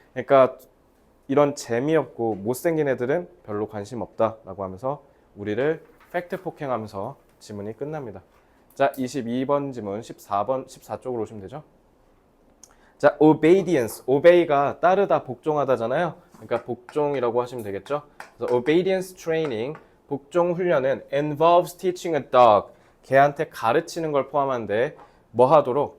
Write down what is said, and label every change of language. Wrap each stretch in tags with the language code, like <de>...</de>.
<ko>그러니까 이런 재미없고 못생긴 애들은 별로 관심 없다라고 하면서 우리를 팩트 폭행하면서 지문이 끝납니다. 자, 22번 지문 14쪽으로 오시면 되죠. 자, obedience. obey가 따르다, 복종하다잖아요. 그러니까 복종이라고 하시면 되겠죠.</ko> <en>그래서 obedience training,</en> <ko>복종 훈련은</ko> <en>involves teaching a dog.</en> <ko>개한테 가르치는 걸 포함하는데 뭐 하도록?</ko>